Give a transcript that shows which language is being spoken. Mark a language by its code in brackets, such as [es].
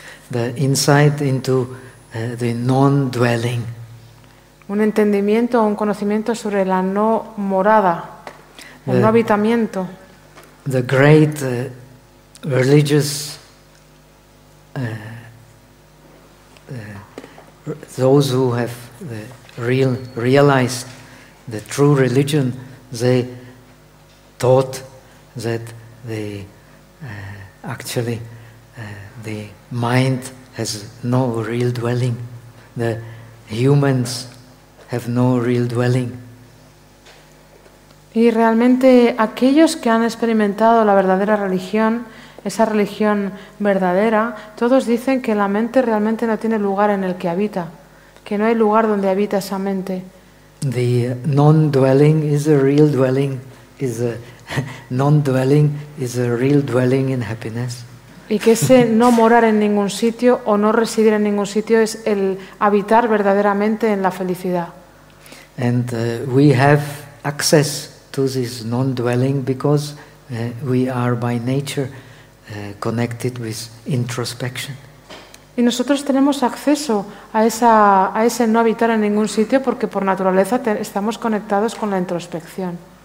[en] The insight into the non-dwelling. [es] Un entendimiento o un conocimiento sobre la no morada, el no habitamiento. [en] The great religious those who have realized the true religion, they taught that they actually the mind has no real dwelling. The humans have no real dwelling. [es] Y realmente aquellos que han experimentado la verdadera religión, esa religión verdadera, todos dicen que la mente realmente no tiene lugar en el que habita, que no hay lugar donde habita esa mente. [en] The non-dwelling is a real dwelling, is a non-dwelling is a real dwelling in happiness. [es] Y que ese no morar en ningún sitio o no residir en ningún sitio es el habitar verdaderamente en la felicidad. [en] And we have access to this non-dwelling because we are by nature connected with introspection. [es] Y nosotros tenemos acceso a esa, a ese no habitar en ningún sitio porque por naturaleza estamos conectados con la introspección.